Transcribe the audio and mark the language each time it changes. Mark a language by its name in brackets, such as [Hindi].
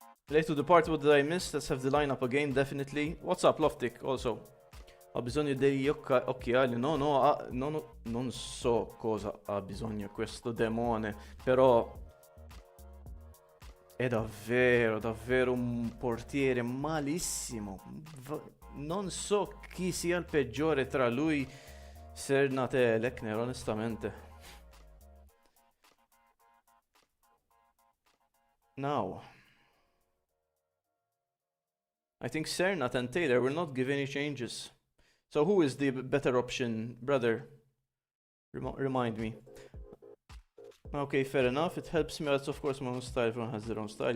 [English] Late to the party, what did I miss? Let's have the lineup again, definitely. What's up, Loftic, also? [Italian] Ho bisogno degli occhiali. No, non so cosa ha bisogno questo demone, però è davvero, davvero un portiere malissimo. Non so chi sia il peggiore tra lui, Sernat e Lechner, onestamente. [English] Now, I think Sernat and Taylor will not give any changes. So who is the better option, brother? Remind me. Okay, fair enough. It helps me. That's of course my own style. Everyone has their own style.